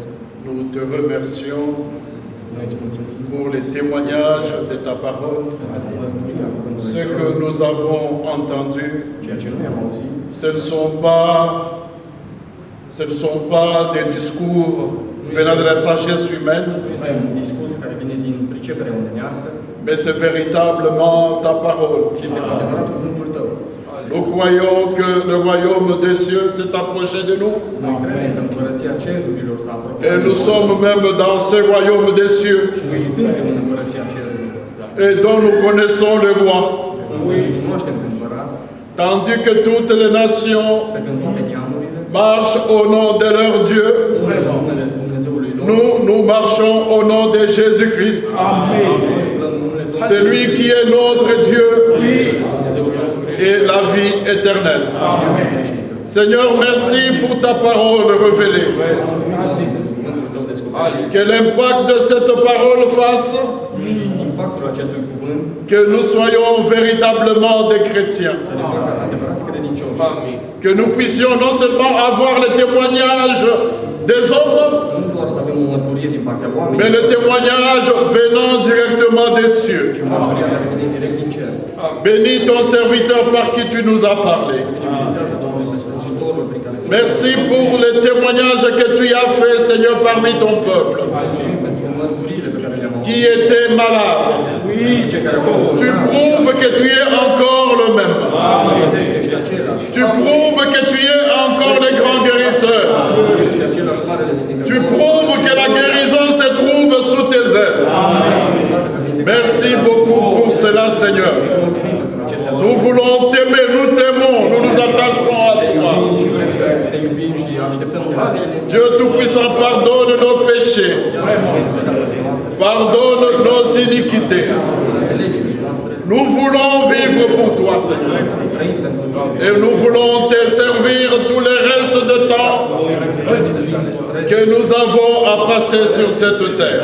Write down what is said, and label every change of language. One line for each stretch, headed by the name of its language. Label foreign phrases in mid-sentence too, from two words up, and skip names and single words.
French: nous te remercions
Romanian: noi îți mulțumim
French: pour les témoignages de ta parole,
Romanian: pentru mărturia cuvântului
French: ce
Romanian: Tău,
French: que nous avons entendu.
Romanian: ceea ce noi am auzit.
French: Ce ne sont pas des discours venant de la sagesse humaine,
Romanian: Nu este un discurs care vine din priceperea omenească,
French: mais c'est véritablement ta parole.
Romanian: ci este cu adevărat cuvântul Tău.
French: Nous croyons que le royaume des cieux s'est approché de nous
Romanian: Noi credem că împărăția cerurilor s-a apropiat.
French: et nous sommes même dans ce royaume des cieux
Romanian: Noi suntem în împărăția cerurilor.
French: et dont nous connaissons le roi.
Romanian: Noi cunoaștem pe împărat,
French: Tandis que toutes les nations
Romanian: pe când toate neamurile
French: marchent au nom de leur Dieu,
Romanian: umblă la numele Dumnezeului lor.
French: nous marchons au nom de Jésus-Christ.
Romanian: Umblă în numele Domnului.
French: C'est lui qui est notre Dieu
Romanian: Dumnezeul nostru
French: et la vie éternelle. Seigneur, merci pour ta parole révélée.
Romanian: cuvântul Tău descoperit.
French: Que l'impact de cette parole fasse
Romanian: Și impactul acestui cuvânt
French: que nous soyons véritablement des chrétiens.
Romanian: să ne facă adevărați credincioși.
French: Que nous puissions non seulement avoir le témoignage des hommes,
Romanian: Nu doar să avem o mărturie din partea
French: mais
Romanian: oamenilor,
French: le témoignage venant directement des cieux.
Romanian: ci mărturia care vine direct din cer.
French: Bénis ton serviteur par qui tu nous as parlé.
Romanian: Binecuvintează, Doamne, pe slujitorul prin care tu
French: Merci pour les témoignages que tu as fait, Seigneur, parmi ton peuple,
Romanian: mulțumim pentru mărturiile pe care le-am avut.
French: qui était malade.
Romanian: Cei care au fost
French: Tu prouves que tu es encore le même.
Romanian: vedești că ești același.
French: Tu prouves que tu es encore le grand guérisseur.
Romanian: Ești același marele vindecător.
French: Tu prouves que la guérison se trouve sous tes ailes. Nous voulons t'aimer, nous t'aimons, nous nous attachons à toi.
Romanian: Și vrem să te iubim și așteptăm de la tine.
French: Dieu Tout-Puissant, pardonne nos péchés, pardonne nos iniquités. Nous voulons vivre pour toi, Seigneur. Et nous voulons te servir tout le reste de temps que nous avons à passer sur cette terre.